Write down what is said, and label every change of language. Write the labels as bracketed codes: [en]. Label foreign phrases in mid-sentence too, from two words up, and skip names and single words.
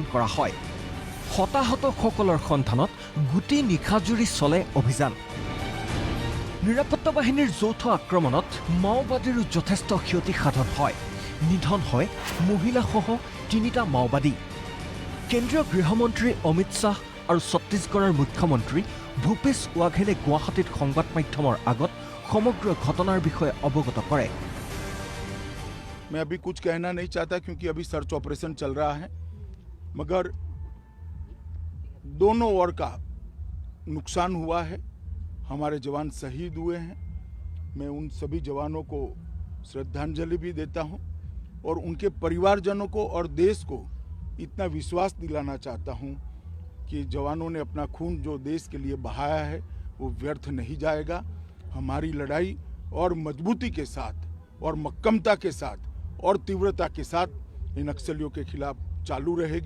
[as] কৰা হয় হতাহতসকলৰ সন্ধানত গুটি নিশাজুৰি চলে অভিযান নিৰাপত্তা বাহিনীৰ যৌথ আক্ৰমণত মাওবাদীৰো যথেষ্ট ক্ষতি সাধন হয় নিধন হয় মহিলাসহ তিনিটা মাওবাদী কেন্দ্ৰীয় গৃহমন্ত্ৰী অমিত শ্বাহ আৰু ছত্তীশগড়ৰ মুখ্যমন্ত্ৰী ভূপেশ ৱাঘেলে গুৱাহাটীত সংবাদ মাধ্যমৰ আগত সমগ্ৰ ঘটনাৰ বিষয়ে অৱগত কৰে [hi] मैं अभी कुछ कहना नहीं चाहता क्योंकि अभी सर्च ऑपरेशन चल रहा है मगर दोनों ओर का नुकसान हुआ है हमारे जवान शहीद हुए हैं मैं उन सभी जवानों को श्रद्धांजलि भी देता हूं और उनके परिवारजनों को और देश को इतना विश्वास दिलाना चाहता हूं कि जवानों ने अपना खून जो देश के लिए बहाया है वो व्यर्थ नहीं जाएगा हमारी लड़ाई और मजबूती के साथ और मक्कमता के साथ और तीव्रता के साथ इन नक्सलियों के खिलाफ चालू रहेगी